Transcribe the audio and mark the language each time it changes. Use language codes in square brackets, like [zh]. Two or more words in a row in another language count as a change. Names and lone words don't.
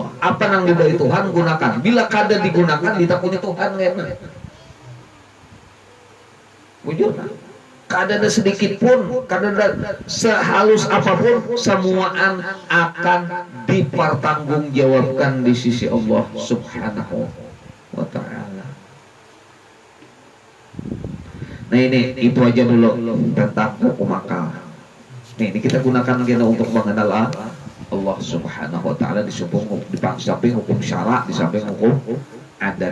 [bjn] Apa nang diberi Tuhan gunakan. Bila kada digunakan, kita punya Tuhan enak. Bujur, kada ada sedikit pun, kada ada sehalus apapun, semuaan akan dipertanggungjawabkan di sisi Allah [ar] Subhanahu wa ta'ala. [id] Nah itu aja dulu tentang hukum akal. Ini kita gunakan lagi untuk mengenal Allah [ar] Subhanahu wa ta'ala [id] di samping hukum syara, di samping hukum adat.